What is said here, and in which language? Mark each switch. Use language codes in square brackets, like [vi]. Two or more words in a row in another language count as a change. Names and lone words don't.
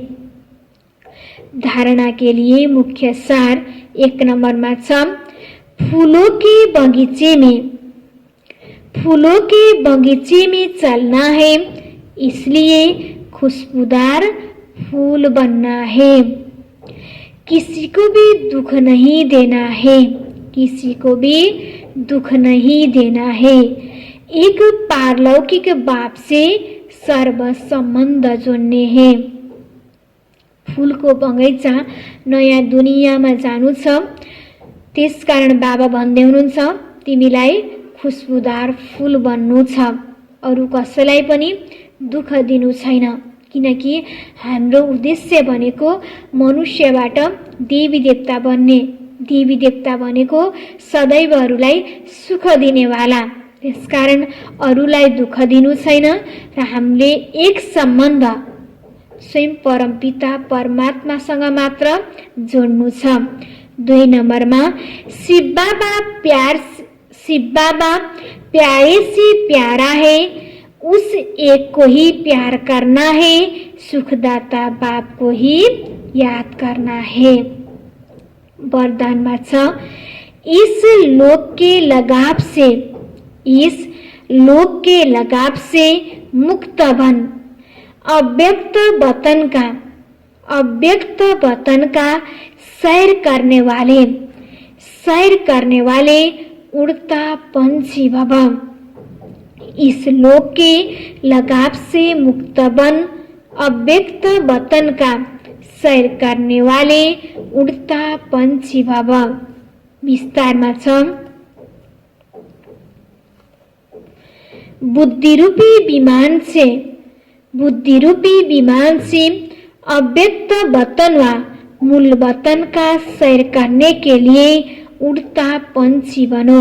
[hi] धारणा के लिए मुख्य सार [ne] 1 नंबरमा छ, [hi] फूलों के बगीचे में, फूलों के बगीचे में चलना है, इसलिए खुशबूदार फूल बनना है। किसी को भी दुख नहीं देना है, किसी को भी दुख नहीं देना है। एक पारलौकिक बाप से सर्व सम्बन्ध जोड्ने हैं। [ne] फूलको बगैँचा नयाँ दुनियाँमा जानु छ, त्यसकारण बाबा भन्दै हुनुहुन्छ तिमीलाई खुशबुदार फूल बन्नु छ, अरू कसैलाई पनि दुख दिनु छैन, किनकि हाम्रो उद्देश्य भनेको मनुष्यबाट देवी देवता बन्ने। देवी देवता भनेको सदैवहरूलाई सुख दिनेवाला, त्यसकारण अरूलाई दुख दिनु छैन र हामीले एक सम्बन्ध स्वयं परमपिता परमात्मासँग मात्र जोड्नु छ। [hi] 2 नम्बरमा शिव बाबा प्यारे से प्यारा है, उस एक को ही प्यार करना है, सुखदाता बाप को ही याद करना है। [ne] वरदानमा छ, [hi] इस लोक के लगाव से, इस लोक के लगाव से मुक्त बन, अव्यक्त वतन का सैर करने वाले उड़ता पंछी भव। इस लोक के लगाव से मुक्त बन, अव्यक्त वतन का सैर करने वाले उड़ता पंछी भव। [ne] विस्तारमा छ, [hi] बुद्धि रूपी विमान से अव्यक्त वतन व मूल वतन का सैर करने के लिए उड़ता पंछी बनो।